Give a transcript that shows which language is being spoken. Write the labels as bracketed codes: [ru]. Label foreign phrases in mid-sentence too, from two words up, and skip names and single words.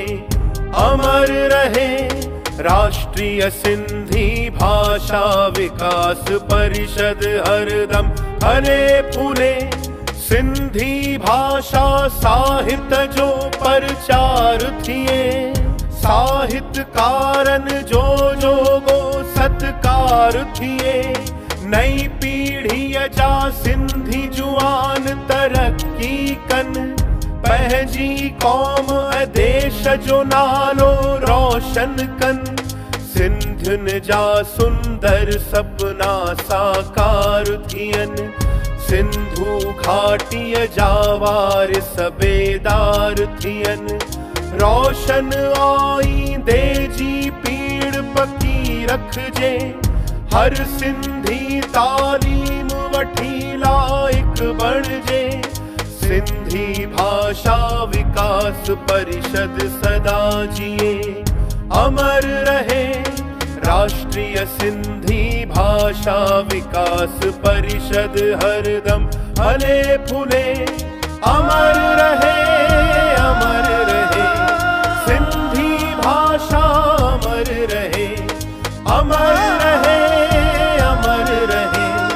[hi] अमर रहे राष्ट्रीय सिंधी भाषा विकास परिषद हरदम फले फूले। [sd] सिंधी भाषा साहित्य जो प्रचार थिए, साहित्यकारन जो जो गो सत्कार थिए। नई पीढ़ी जा सिंधी जुआन तरक्की कन, पंहिंजी कौम देश जो नालो रोशन कन। सिंधियुनि जा सुंदर सपना साकार थियन, सिंधु घाटीअ जा वारिस बेदार थियन। रोशन आईंदे जी पीड़ पकी रखजे, हर सिंधी तालीम वठी लाइक बणजे। सिंधी भाषा विकास परिषद सदा जिए। [hi] अमर रहे राष्ट्रीय सिंधी भाषा विकास परिषद हरदम फले फूले। अमर रहे सिंधी भाषा, अमर रहे, अमर रहे, अमर रहे।